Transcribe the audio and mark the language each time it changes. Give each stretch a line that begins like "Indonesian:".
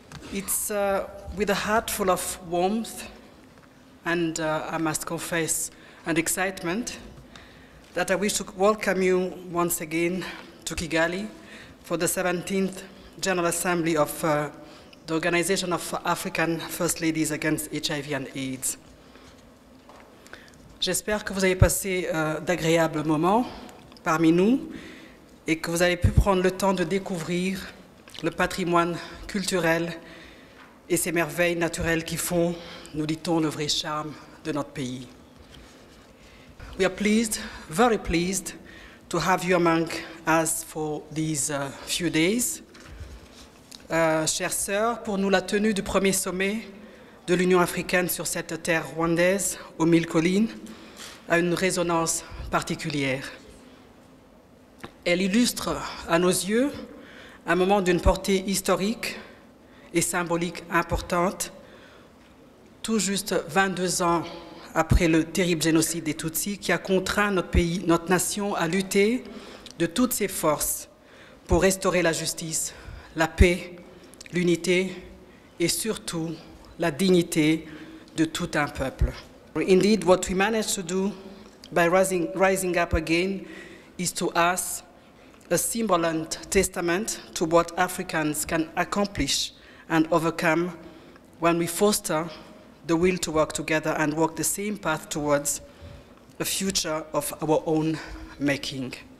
English: It's with a heart full of warmth and, I must confess, and excitement that I wish to welcome you once again to Kigali for the 17th General Assembly of the Organization of African First Ladies Against HIV and AIDS.
French: J'espère que vous avez passé d'agréables moments parmi nous et que vous avez pu prendre le temps de découvrir le patrimoine culturel et ces merveilles naturelles qui font, nous dit-on, le vrai charme de notre pays.
English: We are pleased, very pleased, to have you among us for these few days.
French: Chères sœurs, pour nous, la tenue du premier sommet de l'Union africaine sur cette terre rwandaise, aux 1000 collines, a une résonance particulière. Elle illustre à nos yeux un moment d'une portée historique et symbolique importante, tout juste 22 ans après le terrible génocide des Tutsis qui a contraint notre pays, notre nation à lutter de toutes ses forces pour restaurer la justice, la paix, l'unité et surtout la dignité de tout un peuple.
English: Indeed, what we managed to do by rising up again is to us a symbol and testament to what Africans can accomplish and overcome when we foster the will to work together and walk the same path towards a future of our own making.